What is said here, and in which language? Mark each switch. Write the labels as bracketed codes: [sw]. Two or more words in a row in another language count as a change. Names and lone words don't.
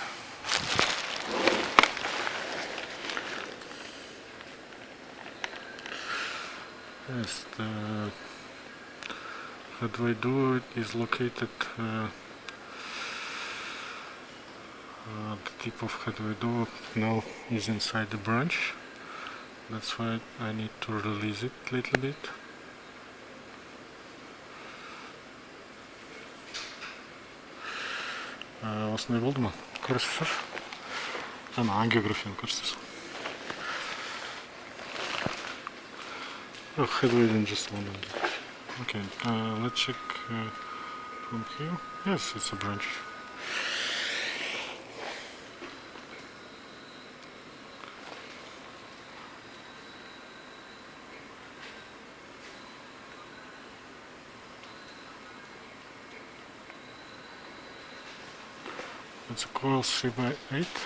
[en] Yes, the headway duo is located, the tip of headway duo now is inside the branch. That's why I need to release it a little bit. [kk] Осындай болды ма? Көресіздер? Ана ангиографияны көрсетесіз. [en] Oh, headway just one. Okay, let's check from here. Yes, it's a branch. It's a coil 3x8.